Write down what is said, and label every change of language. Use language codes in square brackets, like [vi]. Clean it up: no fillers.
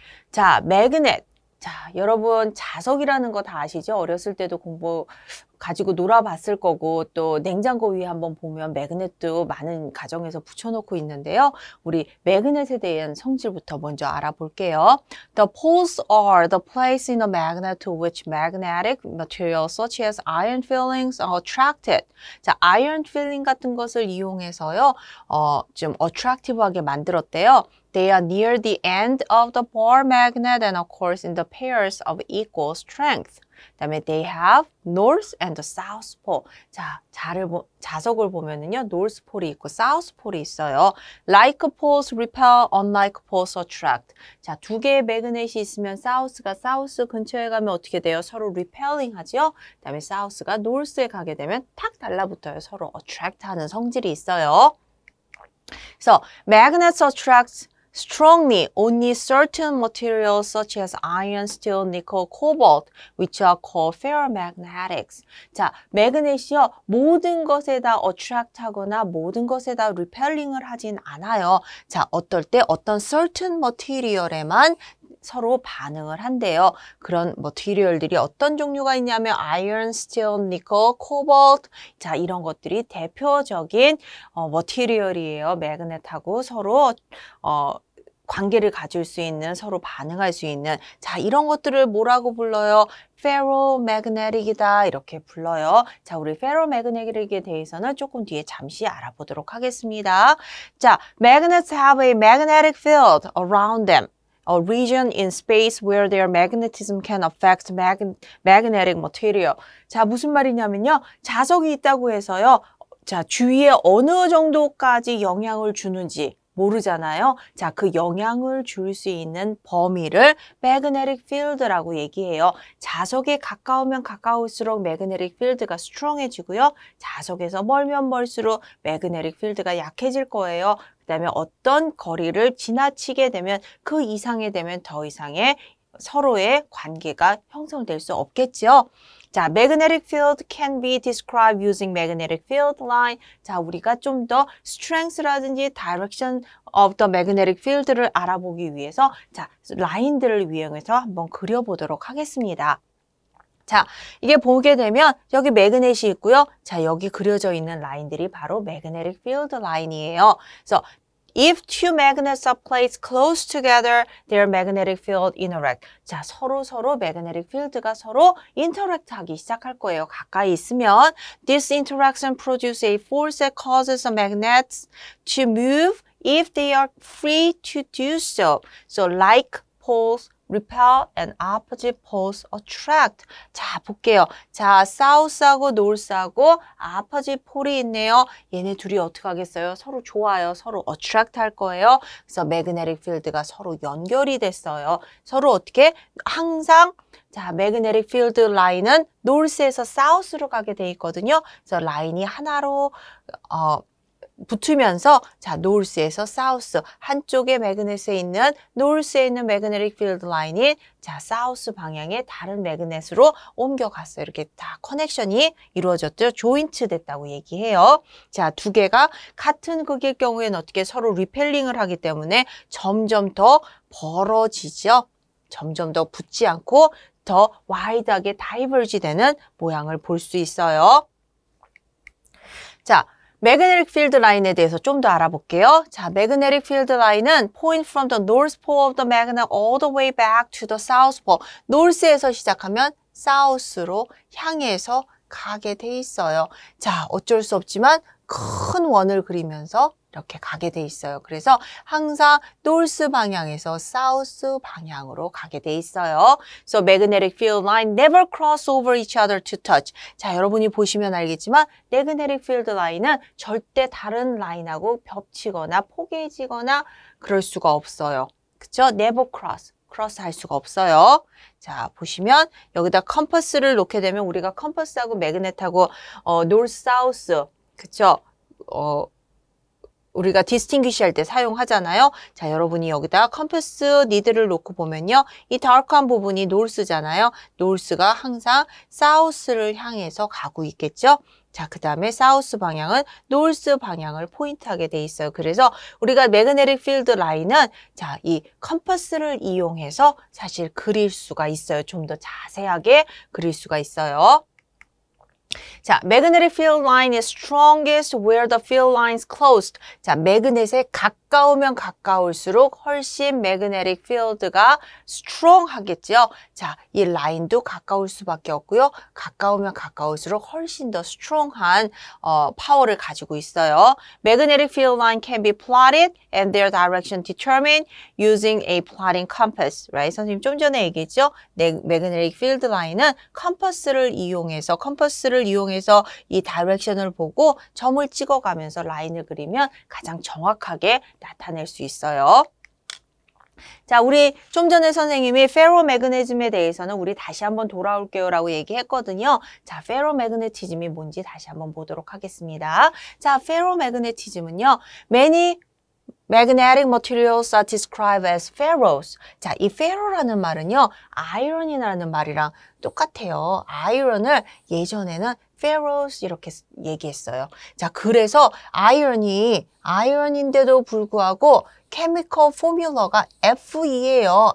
[ko] 자, magnet. 자, 여러분 자석이라는 거 다 아시죠? 어렸을 때도 공부 가지고 놀아봤을 거고 또 냉장고 위에 한번 보면 매그넷도 많은 가정에서 붙여놓고 있는데요. 우리 매그넷에 대한 성질부터 먼저 알아볼게요. [en] The poles are the place in a magnet to which magnetic materials such as iron fillings are attracted. [ko] 자, iron filling 같은 것을 이용해서요, 좀 attractive하게 만들었대요. [en] They are near the end of the bar magnet and of course in the pairs of equal strength. [ko] 그다음에 [en] they have north and south pole. [ko] 자, 자석을 보면은요, north pole이 있고 south pole이 있어요. [en] Like poles repel, unlike poles attract. [ko] 자, 두 개의 매그넷이 있으면 south가 south 근처에 가면 어떻게 돼요? 서로 repelling 하죠. 그다음에 south가 north에 가게 되면 탁 달라붙어요. 서로 attract 하는 성질이 있어요. 그래서 [en] magnets attract strongly only certain materials such as iron, steel, nickel, cobalt, which are called ferromagnetics. [ko] 자, 매그넷이요, 모든 것에 다 attract 하거나 모든 것에 다 repelling을 하진 않아요. 자, 어떨 때 어떤 certain material에만 서로 반응을 한대요. 그런 머티리얼들이 어떤 종류가 있냐면 iron, steel, nickel, cobalt. 자, 이런 것들이 대표적인 머티리얼이에요. 매그넷하고 서로 관계를 가질 수 있는, 서로 반응할 수 있는, 자, 이런 것들을 뭐라고 불러요? ferromagnetic이다 이렇게 불러요. 자, 우리 ferromagnetic에 대해서는 조금 뒤에 잠시 알아보도록 하겠습니다. [en] 자, magnets have a magnetic field around them. A region in space where their magnetism can affect magnetic material. [ko] 자, 무슨 말이냐면요. 자석이 있다고 해서요. 자, 주위에 어느 정도까지 영향을 주는지 모르잖아요. 자, 그 영향을 줄 수 있는 범위를 magnetic field라고 얘기해요. 자석에 가까우면 가까울수록 magnetic field가 strong해지고요. 자석에서 멀면 멀수록 magnetic field가 약해질 거예요. 그다음에 어떤 거리를 지나치게 되면 그 이상이 되면 더 이상의 서로의 관계가 형성될 수 없겠죠. [en] 자, magnetic field can be described using magnetic field line. [ko] 자, 우리가 좀 더 strength라든지 [en] direction of the magnetic field [ko] 를 알아보기 위해서 자, 라인들을 이용해서 한번 그려보도록 하겠습니다. 자, 이게 보게 되면 여기 매그넷이 있고요. 자, 여기 그려져 있는 라인들이 바로 magnetic field 라인이에요. [en] 그래서 if two magnets are placed close together, their magnetic field interact. [ko] 자, 서로 magnetic field가 서로 interact 하기 시작할 거예요. 가까이 있으면 [en] this interaction produces a force that causes the magnets to move if they are free to do so. So like poles repel and opposite poles attract. [ko] 자, 볼게요. 자, south하고 north하고 opposite pole이 있네요. 얘네 둘이 어떻게 하겠어요? 서로 좋아요. 서로 attract 할 거예요. 그래서 magnetic field가 서로 연결이 됐어요. 서로 어떻게? 항상 자, magnetic field 라인은 north에서 south로 가게 돼 있거든요. 그래서 라인이 하나로 붙으면서 자, north에서 south 한쪽에 매그넷에 있는 north에 있는 magnetic field 라인이 자, south 방향의 다른 매그넷으로 옮겨갔어요. 이렇게 다 커넥션이 이루어졌죠. 조인트 됐다고 얘기해요. 자, 두 개가 같은 극일 경우에는 어떻게 서로 리펠링을 하기 때문에 점점 더 벌어지죠. 점점 더 붙지 않고 더 와이드하게 다이버지 되는 모양을 볼 수 있어요. 자, magnetic field line에 대해서 좀 더 알아볼게요. [en] 자, magnetic field line은 point from the north pole of the magnet all the way back to the south pole. [ko] north에서 시작하면 south로 향해서 가게 돼 있어요. 자, 어쩔 수 없지만 큰 원을 그리면서 이렇게 가게 돼 있어요. 그래서 항상 north 방향에서 south 방향으로 가게 돼 있어요. [en] So magnetic field line never cross over each other to touch. [ko] 자, 여러분이 보시면 알겠지만 magnetic field line은 절대 다른 라인하고 겹치거나 포개지거나 그럴 수가 없어요. 그쵸? [en] never cross. [ko] 크로스 할 수가 없어요. 자, 보시면 여기다 컴퍼스를 놓게 되면 우리가 컴퍼스하고 매그넷하고 north, south, 그쵸? 우리가 distinguish 할 때 사용하잖아요. 자, 여러분이 여기다 컴퍼스 니드를 놓고 보면요. 이 다크한 부분이 north잖아요. north가 항상 south를 향해서 가고 있겠죠. 자, 그 다음에 south 방향은 north 방향을 포인트하게 돼 있어요. 그래서 우리가 magnetic field line은 자, 이 컴퍼스를 이용해서 사실 그릴 수가 있어요. 좀 더 자세하게 그릴 수가 있어요. [en] 자, magnetic field line is strongest where the field line is closed. [ko] 자, 매그넷에 가까우면 가까울수록 훨씬 magnetic field가 strong 하겠죠. 자, 이 라인도 가까울 수밖에 없고요. 가까우면 가까울수록 훨씬 더 strong한 파워를 가지고 있어요. [en] Magnetic field line can be plotted and their direction determined using a plotting compass. Right? [ko] 선생님 좀 전에 얘기했죠. magnetic field line은 컴퍼스를 이용해서 이 다이렉션을 보고 점을 찍어가면서 라인을 그리면 가장 정확하게 나타낼 수 있어요. 자, 우리 좀 전에 선생님이 페로매그네즘에 대해서는 우리 다시 한번 돌아올게요 라고 얘기했거든요. 자, 페로매그네티즘이 뭔지 다시 한번 보도록 하겠습니다. 자, 페로매그네티즘은요. [en] Many magnetic materials are described as ferrous. [ko] 자, 이 ferro라는 말은요. iron이라는 말이랑 똑같아요. iron을 예전에는 ferrous 이렇게 얘기했어요. 자, 그래서 iron인데도 불구하고 케미컬 포뮬러가 Fe예요.